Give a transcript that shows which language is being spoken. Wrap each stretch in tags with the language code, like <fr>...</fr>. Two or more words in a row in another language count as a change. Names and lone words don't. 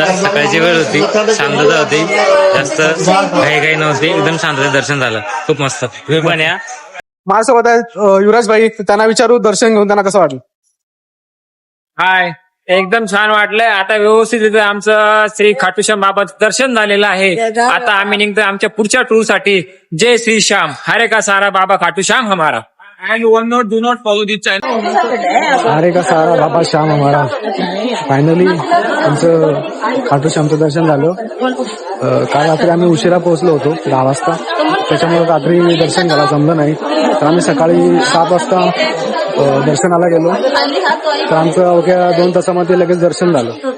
<mr>सकाळची वेळ होती, शांतता होती, जास्त घाई नव्हती, एकदम शांततेत दर्शन झालं. खूप मस्त. तुम्ही पण या. माझ्यासोबत आहे युवराज भाई. त्यांना विचारू दर्शन घेऊन त्यांना कसं वाटलं. हाय, एकदम छान वाटलंय. आता व्यवस्थित इथे आमचं श्री खाटूश्याम बाबाचं दर्शन झालेलं आहे. आता आम्ही निघतोय आमच्या पुढच्या टूर साठी.</mr> <hi>जय श्री श्याम, हरे का सारा बाबा खाटूश्याम हमारा.</hi> <en>And one note, do not follow this channel.</en> <hi>अरे का सारा बाबा श्याम हमारा.</hi> <mr>फायनली आमचं खाटूश्यामचं दर्शन झालं. काल रात्री आम्ही उशिरा पोहोचलो होतो 10 वाजता. त्याच्यामुळे रात्री दर्शन घ्यायला जमलं नाही. तर आम्ही सकाळी 7 वाजता दर्शनाला गेलो. तर आमचं अवघ्या 2 तासामध्ये लगेच दर्शन झालं.</mr>